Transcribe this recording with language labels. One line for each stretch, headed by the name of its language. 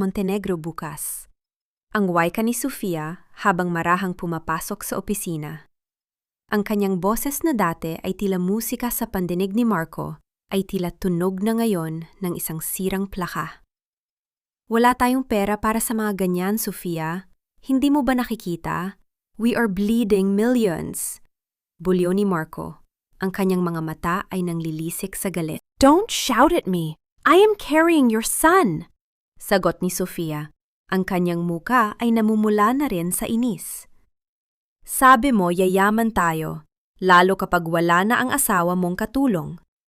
Filipino: Montenegro bukas. Ang wika ni Sofia habang marahang pumapasok sa opisina. Ang kanyang boses na dati ay tila musika sa pandinig ni Marco ay tila tunog na ngayon ng isang sirang plaka. Wala tayong pera para sa mga ganyan, Sofia. Hindi mo ba nakikita?
English: We are bleeding millions.
Filipino: Bulyo ni Marco. Ang kanyang mga mata ay nanglilisik sa galit.
English: Don't shout at me. I am carrying your son.
Filipino: Sagot ni Sofia. Ang kanyang muka ay namumula na rin sa inis. Sabi mo yayaman tayo, lalo kapag wala na ang asawa mong katulong.